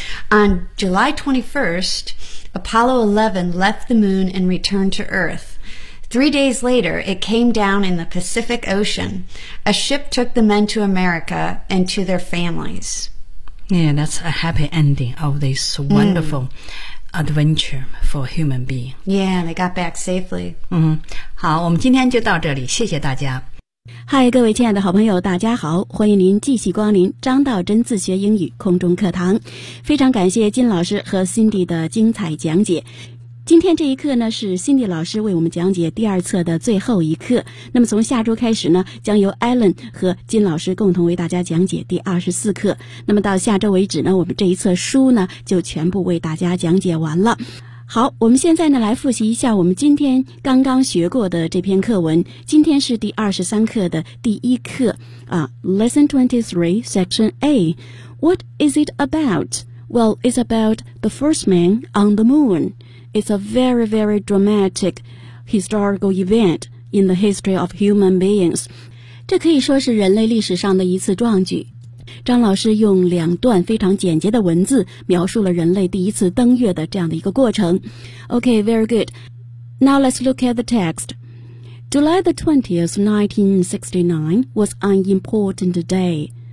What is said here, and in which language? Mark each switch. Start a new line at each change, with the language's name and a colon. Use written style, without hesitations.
English: On July 21st,Apollo 11 left the moon and returned to Earth. 3 days later, it came down in the Pacific Ocean. A ship took the men to America and to their families. Yeah, that's a happy ending of this wonderful adventure for a human being. Yeah, they got back safely.
Chinese: 好，我们今天就到这里，谢谢大家。嗨，各位亲爱的好朋友，大家好，欢迎您继续光临张道真自学英语空中课堂。非常感谢金老师和 Cindy 的精彩讲解。今天这一课呢，是 Cindy 老师为我们讲解第二册的最后一课。那么从下周开始呢，将由 Alan 和金老师共同为大家讲解第24课。那么到下周为止呢，我们这一册书呢，就全部为大家讲解完了。好，我们现在呢来复习一下我们今天刚刚学过的这篇课文。今天是第23课的第一课啊 ，
English: Lesson 23, Section A. What is it about? Well, it's about the first man on the moon. It's a very, very dramatic historical event in the history of human beings.
Chinese: 这可以说是人类历史上的一次壮举。张老师用两段非常简洁的文字描述了人类第一次登月的这样的一个过程。
English: Okay, very good. Now let's look at the text. July the 20th, 1969 was an important day.